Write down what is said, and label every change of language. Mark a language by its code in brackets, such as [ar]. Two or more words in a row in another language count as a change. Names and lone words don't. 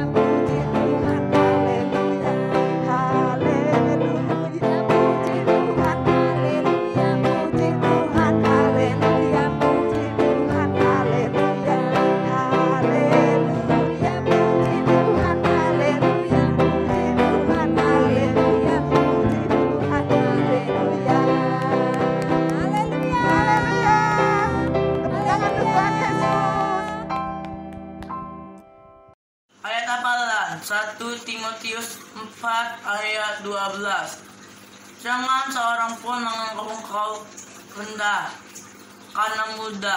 [id] puji Tuhan, haleluya, haleluya, puji Tuhan, haleluya, puji Tuhan, haleluya, puji Tuhan, haleluya, haleluya, puji Tuhan, haleluya, puji Tuhan, haleluya, puji Tuhan, haleluya, haleluya. Tepuk tangan untuk Tuhan Yesus. Ayat hafalan 1 Timotius 4 ayat 12. Jangan seorang pun menganggap engkau rendah karena muda.